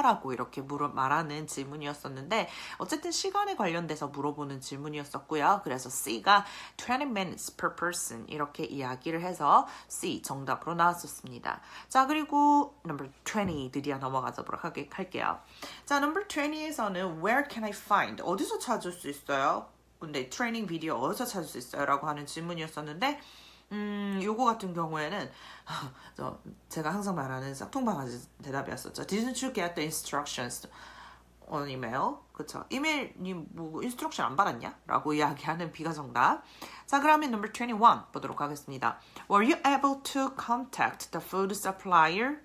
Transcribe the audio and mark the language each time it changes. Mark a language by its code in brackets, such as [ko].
[ko] 라고 이렇게 말하는 질문이었었는데 어쨌든 시간에 관련돼서 물어보는 질문이었었고요. 그래서 C가 [en] 20 minutes per person [ko] 이렇게 이야기를 해서 C 정답으로 나왔었습니다. 자, 그리고 number 20 드디어 넘어가도록 할게요. [en] 자, number [ko] 20에서는 [en] where can I find? [ko] 어디서 찾을 수 있어요? 근데 트레이닝 비디오 어디서 찾을 수 있어요? 라고 하는 질문이었었는데 요거 같은 경우에는 제가 항상 말하는 싹통바가지 대답이었었죠. [en] Didn't you get the instructions on email? [ko] 그쵸? 이메일이 뭐 인스트럭션 안 받았냐? 라고 이야기하는 B가 정답. 자, 그러면 number 21 보도록 하겠습니다. [en] Were you able to contact the food supplier?